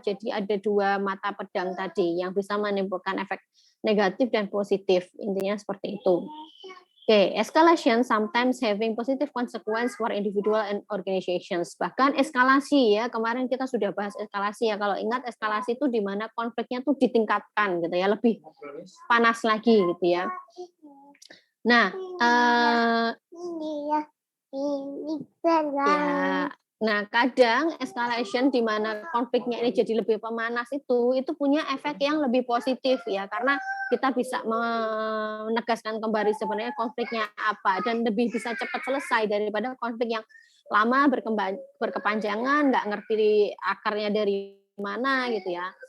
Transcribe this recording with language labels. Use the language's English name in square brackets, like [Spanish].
[Indonesian] Jadi ada 2 mata pedang tadi yang bisa menimbulkan efek negatif dan positif. Intinya seperti itu. [English] Oke, escalation sometimes having positive consequence for individual and organizations. [Indonesian] Bahkan eskalasi ya, kemarin kita sudah bahas eskalasi ya. Kalau ingat eskalasi itu di mana konfliknya tuh ditingkatkan gitu ya, lebih panas lagi gitu ya. Nah, kadang escalation di mana konfliknya ini jadi lebih pemanas itu punya efek yang lebih positif ya, karena kita bisa menegaskan kembali sebenarnya konfliknya apa dan lebih bisa cepat selesai daripada konflik yang lama berkepanjangan, nggak ngerti akarnya dari mana gitu ya.